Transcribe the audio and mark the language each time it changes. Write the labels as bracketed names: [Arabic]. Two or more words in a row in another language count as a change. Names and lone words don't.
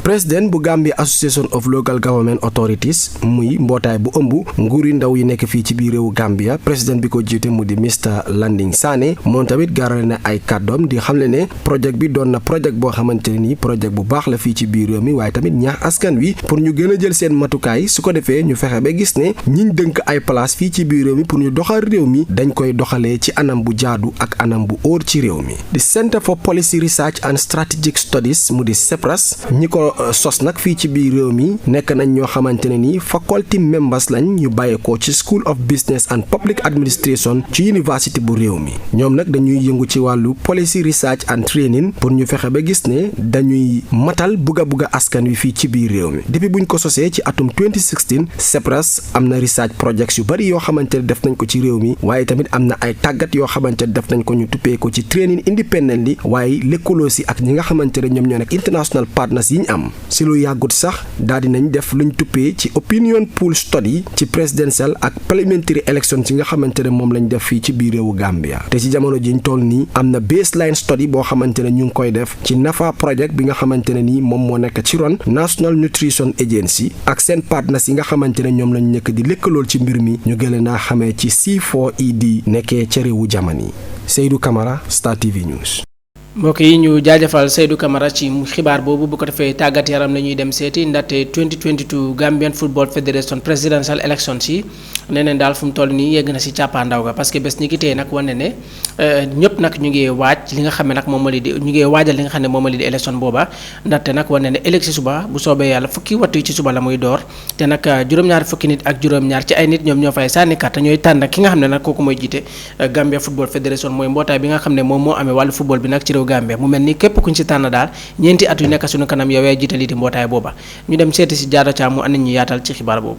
[Wolof] président bu Gambia Association of Local Government Authorities muy mbootaay bu ëmb nguuri ndaw yi nekk fii ci biir réewu Gambia président bi ko jiite mu di Mr Landing Sané moom tamit gaarale na ay kàddoom di xamle ne projet bi doon na projet projet boo xamante ne nii projet bu baax la fii ci biir réew mi waaye tamit ñaax askan wi pour ñu gën a jël seen matukaay su ko defee ñu fexe ba gis ne ñiñ dënk ay place fii ci biir réew mi pour ñu doxal réew mi dañ koy doxalee ci anam bu jaadu ak anam bu óor ci réew mi. di Center for Policy Research and Strategic Studies mu di CEPRAS ñi ko sos nag fii ci biir réew mi nekk nañ ñoo xamante ne nii [English] faculty members [Wolof] lañ ñu bàyyeekoo ci School of Business and Public Administration ci université bu réew mi ñoom nag dañuy yëngu ci wàllu [English] policy research and training [Wolof] pour ñu fexe ba gis ne dañuy matal bugga askan wi fii ci biir réew mi depuis buñ ko sosee ci atum 2016 CEPRAS am na [English] research projects [Wolof] yu bari yoo xamante ne def nañ ko ci réew mi waaye tamit am na ay tàggat yoo xamante ne def nañ ko ñu tuppee ko ci [English] training independently [Wolof] waaye lëkkaloo si ak ñi nga xamante ne ñoom ñoo nekk [English] international partners [Wolof] yi ñu am si lu yàggut sax daal di nañ def luñ tuppee ci [English] opinion pool study [Wolof] ci presidential ak [English] parliamentary election [Wolof] ci nga xamante ne moom lañ def fii ci biir réewu Gambia te ci jamono jiñ toll nii am na [English] baseline study [Wolof] boo xamante ne ñu ngi koy def ci NAFA project bi nga xamante ne nii moom moo nekk ci ron National Nutrition Agency ak seen partners yi nga xamante ne ñoom lañ nekk di lëkkalool ci mbir mi ñu gën naa xamee ci C4ED nekkee ca réewu Jamani. Seydou Camara, Star TV News. mbokk yi ñu jaajëfal Seydou Camara ci xibaar boobu bu ko defee tàggat yaram la ñuy dem seeti ndaxte 2022 Gambian Football Federation [English] presidential elections [Wolof] yi nee neen daal fu mu toll nii yegg na si càppaandaw ga parce que bés ñi ki tey nag wane ne ñëpp nag ñu ngi waaj li nga xam ne nag moom li di ñu ngi waajal li nga xam ne moom li di élection booba ndaxte nag wane ne ëllëg si suba bu soobee yàlla fukki waxtu yi ci suba la muy door te nag juróom-ñaar fukki nit ak juróom-ñaar ci ay nit ñoom ñoo fay sànni carte ñooy tànn ki nga xam ne nag kooku mooy jiite Gambia Football Federation mooy mbootaay bi nga xam ne moom moo amee wàllu football bi nag ci réew Gambia mu mel ni képp kuñ ci tànn daal ñeenti at yu nekk suñu kanam yow yaay jiite lii di mbootaay booba ñu dem seeti si Jaado Caam mu andi ñu yaatal ci xibaar boobu.